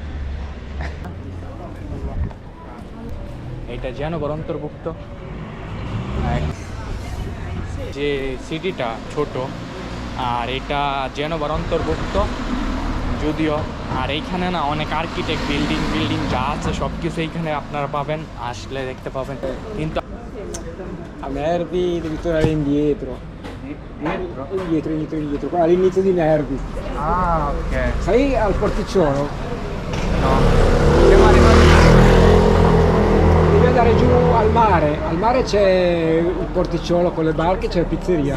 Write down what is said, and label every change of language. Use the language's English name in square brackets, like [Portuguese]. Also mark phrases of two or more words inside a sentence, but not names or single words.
[Bangla] এটা জেনগর অন্তর্ভুক্ত যে সিটিটা ছোট, আর এটা জেনগর অন্তর্ভুক্ত যদিও। আর এইখানে না অনেক আর্কিটেক্ট বিল্ডিং যা আছে সব কিছু এইখানে আপনারা পাবেন, আসলে দেখতে পাবেন। কিন্তু [Italian] A Nervi devi tornare indietro. Indietro, qua all'inizio di Nervi. [Bangla] ওকে, [Italian] Sai al porticciolo? no, siamo arrivati. Devi andare giù al mare. Al mare c'è il porticciolo con le barche, c'è la pizzeria.